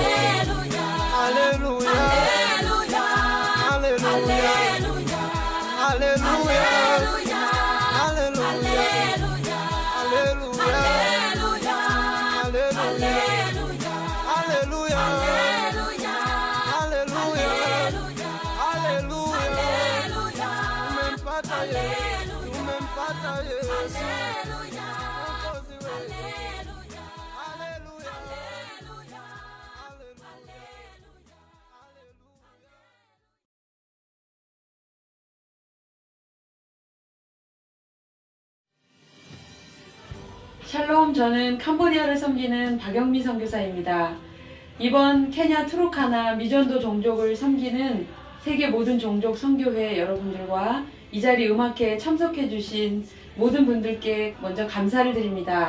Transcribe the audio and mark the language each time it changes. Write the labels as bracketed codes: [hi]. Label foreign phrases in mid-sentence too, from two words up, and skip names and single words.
[sw] Haleluya, haleluya, haleluya, haleluya, haleluya, haleluya, haleluya, tumempata Yesu, tumempata Yesu, Mwokozi wetu. Haleluya, haleluya. [ko] 샬롬, 저는 캄보디아를 섬기는 박영미 선교사입니다. 이번 케냐 트루카나 미전도 종족을 섬기는 세계 모든 종족 선교회 여러분들과 이 자리 음악회에 참석해 주신 모든 분들께 먼저 감사를 드립니다.